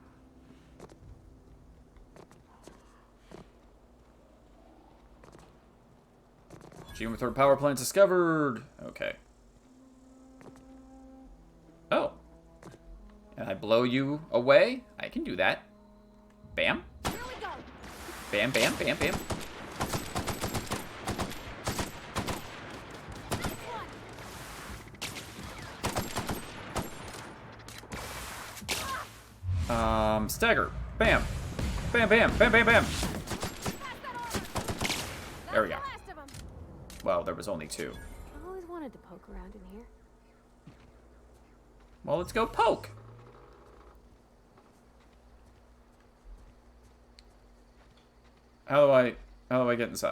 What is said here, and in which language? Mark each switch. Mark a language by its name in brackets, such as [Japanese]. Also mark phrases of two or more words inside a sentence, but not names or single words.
[English] Geomether power plant discovered. Okay. Oh. And I blow you away? I can do that. Bam. Bam, bam, bam, bam. Stagger. Bam. Bam, bam, bam, bam, bam. There we go. Well, there was only two. I always wanted to poke around in here. Well, let's go poke. How do I get inside?